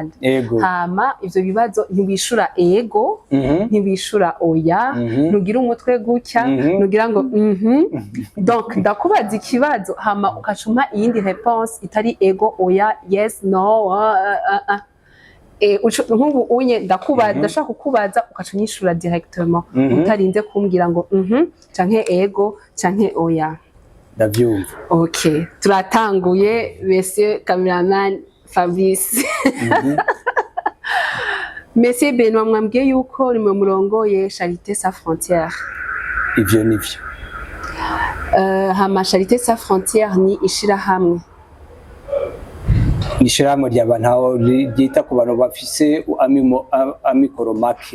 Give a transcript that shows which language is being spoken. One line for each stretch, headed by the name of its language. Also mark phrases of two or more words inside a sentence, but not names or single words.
Rundi: Hama ivyo bibazo ntibishura ego, ntibishura oya, nugira umutwe gutya, nugira ngo donc ndakubaza ikibazo hama ukacuma iyindi réponse itari ego, oya,
English: yes, no,
Rundi: nk'ubu unye ndakubaza, ndashaka kukubaza ukacunyishura directement utarinze kumbwira ngo canke ego canke oya. Ndavyumva. Okay, turatanguye
French: monsieur cameraman
Rundi: Fabrice. Monsieur Benoît, mwambwiye yuko ni mu murongoye Charité Sans Frontières. Ivyo nivyo. Hama Charité Sans Frontières ni ishirahamwe. Ishirahamwe ry'abantu ryita ku bantu bafise amikoro make.